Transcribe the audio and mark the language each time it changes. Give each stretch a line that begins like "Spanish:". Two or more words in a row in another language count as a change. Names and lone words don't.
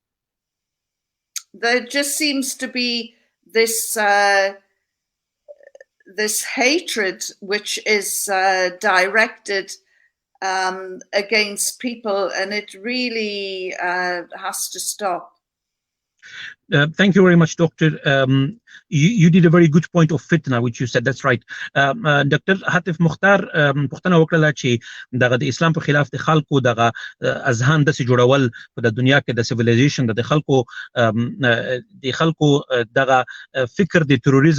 English: There just seems to be this this hatred which is directed against people, and it really has to stop. Thank you very much, Doctor. You did a very good point of fitna, which you said. That's right.
Pashto: Dr. Hatif Mukhtar پوښتنه وکړه چې دغه د اسلام په خلاف د خلکو دغه اذهان داسې جوړول په د دنیا کې د سیویلایزیشن د خلکو دغه فکر د تروریزم